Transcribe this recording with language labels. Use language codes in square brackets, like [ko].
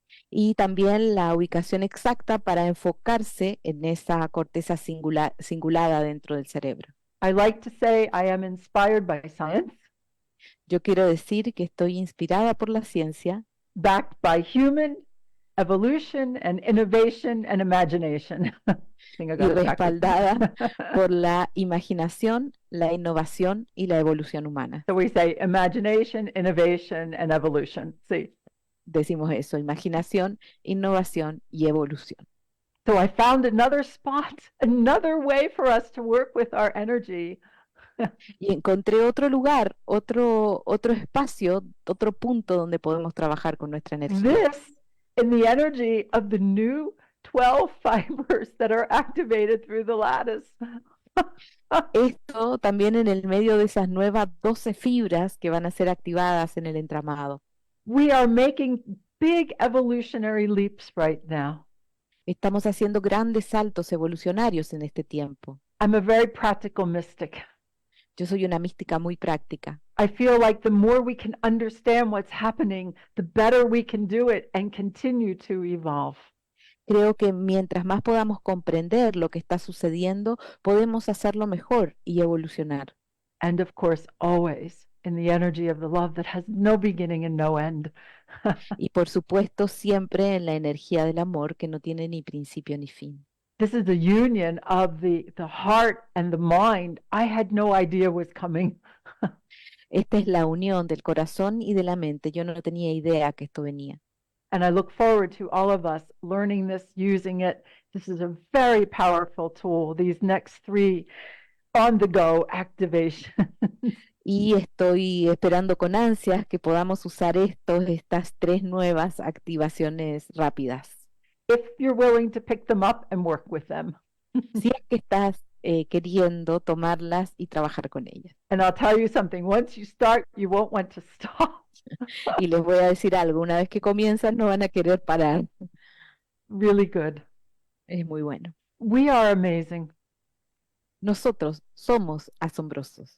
[es] Y también la ubicación exacta para enfocarse en esa corteza cingulada dentro del cerebro. [en] I like to say I am inspired by science. [es] Yo quiero decir que estoy inspirada por la ciencia, [en] backed by human evolution and innovation and imagination. [es] y respaldada por la imaginación, la innovación y la evolución humana. [en] So we say imagination, innovation, and evolution. See. [es] Decimos eso, imaginación, innovación y evolución. [en] So I found another spot, another way for us to work with our energy. [es] Y encontré otro lugar, otro espacio, otro punto donde podemos trabajar con nuestra energía. [en] This in the energy of the new 12 fibers that are activated through the lattice. [es] Esto también en el medio de esas nuevas 12 fibras que van a ser activadas en el entramado. [en] We are making big evolutionary leaps right now. [es] Estamos haciendo grandes saltos evolucionarios en este tiempo. [en] I'm a very practical mystic. [es] Yo soy una mística muy práctica. [en] I feel like the more we can understand what's happening, the better we can do it and continue to evolve. [es] Creo que mientras más podamos comprender lo que está sucediendo, podemos hacerlo mejor y evolucionar. [en] And of course, always in the energy of the love that has no beginning and no end. [es] Y por supuesto, siempre en la energía del amor que no tiene ni principio ni fin. [en] This is the union of the heart and the mind. I had no idea was coming. [es] Esta es la unión del corazón y de la mente. Yo no tenía idea que esto venía. [en] And I look forward to all of us learning this, using it. This is a very powerful tool, these next 3 on-the-go activations. [es] Y estoy esperando con ansias que podamos usar estas 3 nuevas activaciones rápidas. [en] If you're willing to pick them up and work with them. [es] Si es que estás queriendo tomarlas y trabajar con ellas. [en] And I'll tell you something, once you start, you won't want to stop. [es] Y les voy a decir algo, una vez que comienzan no van a querer parar. [en] Really good. [es] Es muy bueno. [en] We are amazing. [es] Nosotros somos asombrosos.